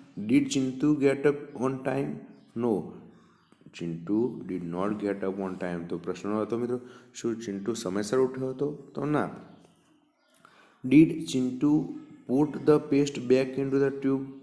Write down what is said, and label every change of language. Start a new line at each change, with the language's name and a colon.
English: Did Chintu get up on time? No, Chintu did not get up on time.
Gujarati: તો પ્રશ્ન હતો મિત્રો, શું ચિંટુ સમયસર ઉઠ્યો હતો? તો ના.
English: Did Chintu put the paste back into the tube?